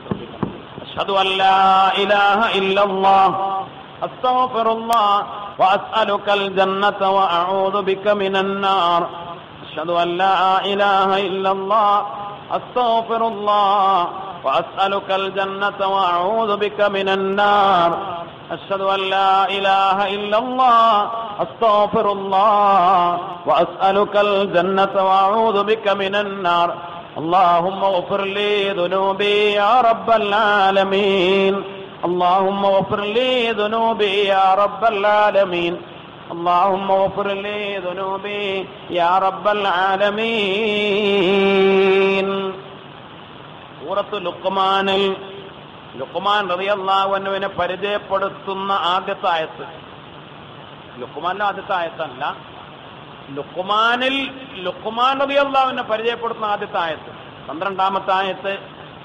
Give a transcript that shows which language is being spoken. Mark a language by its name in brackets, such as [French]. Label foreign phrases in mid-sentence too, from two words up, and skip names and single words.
[Arabic] أشهد أن لا إله إلا الله أستغفر الله وأسألك الجنة وأعوذ بك من النار. أشهد أن لا إله إلا الله أستغفر الله وأسألك الجنة وأعوذ بك من النار. أشهد أن لا إله إلا الله أستغفر الله وأسألك الجنة وأعوذ بك من النار. اللهم اغفر لي ذنوبي يا رب العالمين. اللهم اغفر لي ذنوبي يا رب العالمين. اللهم اغفر لي ذنوبي يا رب العالمين. [Malayalam] സൂറത്ത് ലുഖ്മാനിൽ ലുഖ്മാൻ റളിയല്ലാഹു അൻഹുവിനെ പരിചയപ്പെടുത്തുന്ന ആദ്യത്തെ ആയത്ത്, ലുഖ്മാനിലെ ആദ്യത്തെ ആയത്തല്ല, ലുഖ്മാനിൽ ലുഖ്മാൻ റളിയല്ലാഹുവിനെ പരിചയപ്പെടുത്തുന്ന ആദ്യത്തെ ആയത്ത് 12ാമത്തെ ആയത്ത്.